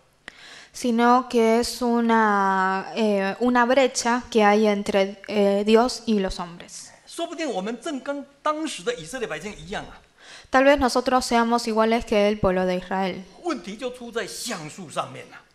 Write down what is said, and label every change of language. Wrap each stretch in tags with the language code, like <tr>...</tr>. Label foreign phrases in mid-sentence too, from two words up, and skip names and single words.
<es>Sino que es una brecha que hay entre Dios y los hombres.</es> <zh>说不定我们正跟当时的以色列百姓一样啊，</zh> <es>Tal vez nosotros seamos iguales que el pueblo de Israel.</es> <zh>问题就出在橡树上面了。</zh>